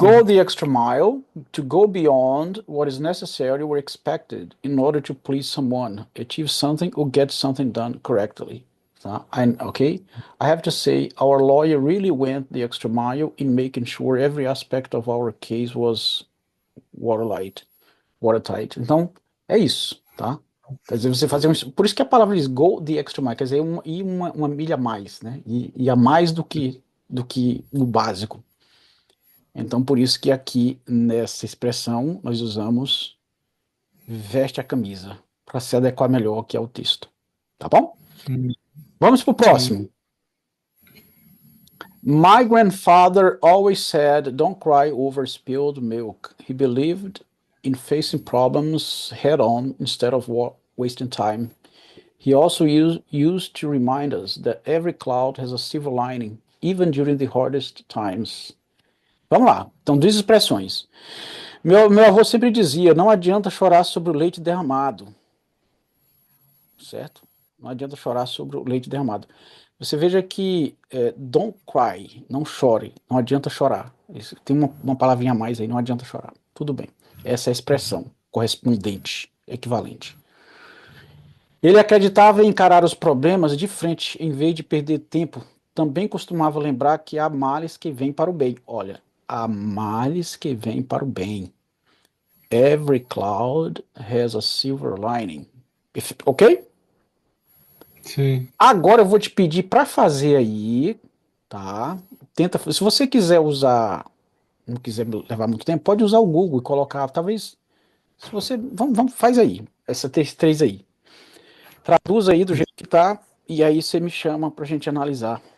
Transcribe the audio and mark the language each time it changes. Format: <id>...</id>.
<en>Go the extra mile to go beyond what is necessary or expected in order to please someone, achieve something, or get something done correctly. Okay, I have to say, our lawyer really went the extra mile in making sure every aspect of our case was watertight.</en> <pt>Watertight. Então, é isso, tá? Quer dizer, você fazer um. Por isso que a palavra diz</pt> <en>go the extra mile,</en> <pt>quer dizer, ir uma milha a mais, né? E a mais do que o básico. Então, por isso que aqui nessa expressão nós usamos veste a camisa para se adequar melhor aqui ao texto. Tá bom? Hum, Vamos para o sim. próximo.</pt> <en>My grandfather always said, don't cry over spilled milk. He believed in facing problems head on instead of wasting time. He also used to remind us that every cloud has a silver lining, even during the hardest times.</en> <pt>Vamos lá. Então, duas expressões. Meu avô sempre dizia: não adianta chorar sobre o leite derramado, certo? Não adianta chorar sobre o leite derramado. Você veja que</pt> <en>don't cry,</en> <pt>não chore, não adianta chorar. Tem uma palavrinha a mais aí, não adianta chorar. Tudo bem. Essa é a expressão correspondente, equivalente. Ele acreditava em encarar os problemas de frente, em vez de perder tempo. Também costumava lembrar que há males que vêm para o bem. Olha, há males que vêm para o bem.</pt> <en>Every cloud has a silver lining. Ok?</en> <pt>Sim. Agora eu vou te pedir para fazer aí, tá? Tenta, se você quiser usar, não quiser levar muito tempo, pode usar o Google e colocar, talvez, se você, faz aí, essa três aí. Traduz aí do jeito que tá e aí você me chama pra gente analisar.</pt>